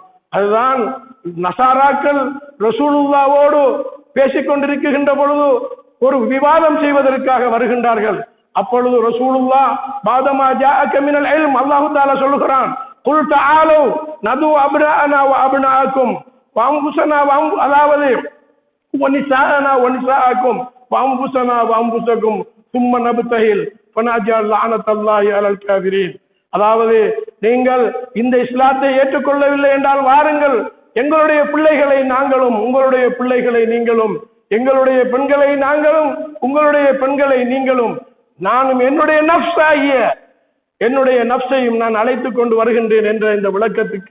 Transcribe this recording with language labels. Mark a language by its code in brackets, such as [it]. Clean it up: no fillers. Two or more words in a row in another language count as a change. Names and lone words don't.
[ta] அதுதான் நசாராக்கள் ரசூலுல்லாவோடு பேசிக்கொண்டிருக்கின்ற பொழுது ஒரு விவாதம் செய்வதற்காக வருகின்றார்கள். அப்பொழுது ரசூலுல்லாஹ் [ar] بعدما جاءك من العلم [ta] அல்லாஹ் தஆலா சொல்லுகிறான், [ar] قل تعالوا ندع أبناءنا و أبناءكم و أنفسنا அதாவது ونساءنا ونساءكم و أنفسنا و أنفسكم ثم نبتهل فنجعل لعنة الله على الكافرين. [ta] அதாவது நீங்கள் இந்த இஸ்லாத்தை ஏற்றுக்கொள்ளவில்லை என்றால் வாருங்கள், எங்களுடைய பிள்ளைகளை நாங்களும் உங்களுடைய பிள்ளைகளை நீங்களும், எங்களுடைய பெண்களை நாங்களும் உங்களுடைய பெண்களை நீங்களும், நானும் என்னுடைய நஃப்ஸாகிய என்னுடைய நஃப்ஸையும் நான் அழைத்துக் கொண்டு வருகின்றேன் என்ற இந்த விளக்கத்துக்கு